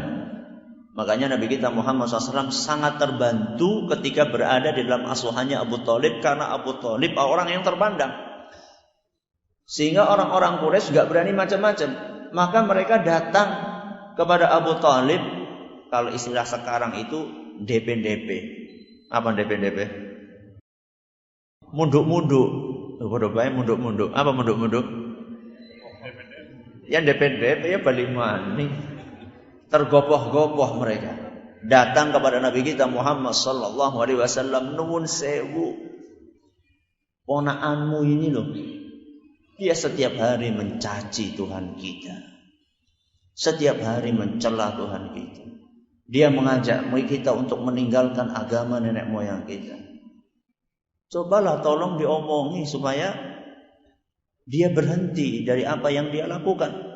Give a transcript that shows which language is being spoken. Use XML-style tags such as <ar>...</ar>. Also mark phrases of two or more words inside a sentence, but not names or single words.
<id>Makanya Nabi kita Muhammad SAW sangat terbantu ketika berada di dalam asuhannya Abu Thalib, karena Abu Thalib orang yang terpandang. Sehingga orang-orang Quraisy gak berani macam-macam. Maka mereka datang kepada Abu Thalib, kalau istilah sekarang itu DP-DP. Apa DP-DP? Munduk-munduk. Munduk-munduk. Apa munduk-munduk? Yang DP-DP ya</id> <jv>balik maning.</jv> <id>Tergopoh-gopoh mereka. Datang kepada Nabi kita Muhammad</id> <ar>صلى الله عليه وسلم,</ar> <jv>nuwun sewu.</jv> <id>Ponakanmu ini loh, dia setiap hari mencaci Tuhan kita. Setiap hari mencela Tuhan kita. Dia mengajak kita untuk meninggalkan agama nenek moyang kita. Cobalah tolong diomongi supaya dia berhenti dari apa yang dia lakukan.</id>